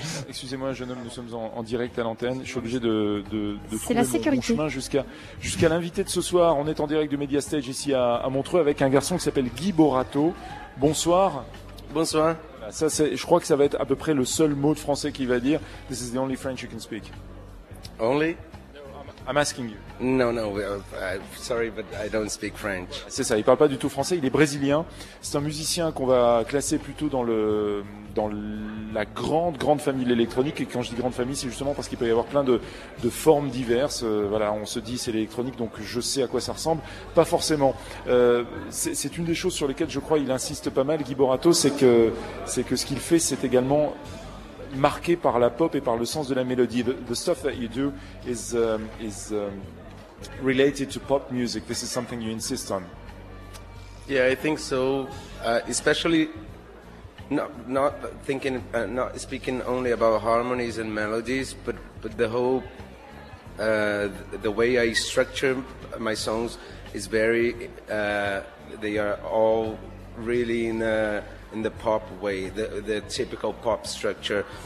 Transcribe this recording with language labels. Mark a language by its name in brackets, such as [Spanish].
[French] Excusez-moi, jeune homme, nous sommes en direct à l'antenne. Je suis obligé de c'est la sécurité. Mon chemin jusqu'à l'invité de ce soir. On est en direct du Media Stage ici à Montreux avec un garçon qui s'appelle Guy Borato. Bonsoir. Bonsoir. Ça, c'est, je crois que ça va être à peu près le seul mot de français qu'il va dire. [English] This is the only French you can speak. Only? I'm asking you. No, no, sorry, but I don't speak French. [French] C'est ça, il parle pas du tout français, il est brésilien. C'est un musicien qu'on va classer plutôt dans la grande, grande famille de l'électronique. Et quand je dis grande famille, c'est justement parce qu'il peut y avoir plein de formes diverses. Voilà, on se dit c'est l'électronique, donc je sais à quoi ça ressemble. Pas forcément. C'est une des choses sur lesquelles je crois il insiste pas mal, Guy Borato, c'est que ce qu'il fait, c'est également marqué par la pop et par le sens de la mélodie. [English] The stuff that you do is related to pop music. This is something you insist on. Yeah, I think so. Especially not speaking only about harmonies and melodies, but the whole the way I structure my songs is very they are all really in the pop way, the typical pop structure.